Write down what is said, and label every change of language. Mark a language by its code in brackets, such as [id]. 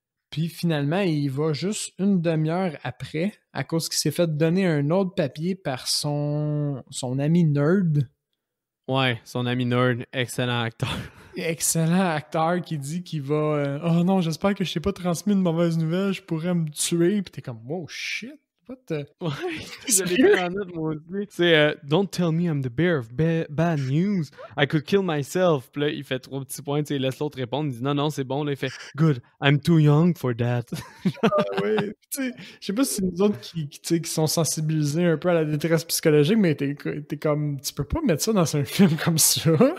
[fr] Puis finalement, il va juste une demi-heure après, à cause qu'il s'est fait donner un autre papier par son ami nerd. Ouais, son ami nerd, excellent acteur. Excellent acteur qui dit qu'il va oh non, j'espère que je t'ai pas transmis une mauvaise nouvelle, je pourrais me tuer. Puis t'es comme wow shit. Ouais, je l'ai pris en note, moi aussi. [en] C'est Don't tell me I'm the bearer of bad news. I could kill myself. [fr] Puis là, il fait 3 petits points, il laisse l'autre répondre. Il dit non, c'est bon. Là, il fait [en] Good, I'm too young for that. [fr] Ah ouais, tu sais, je sais pas si c'est nous autres qui sont sensibilisés un peu à la détresse psychologique, mais t'es comme, tu peux pas mettre ça dans un film comme ça.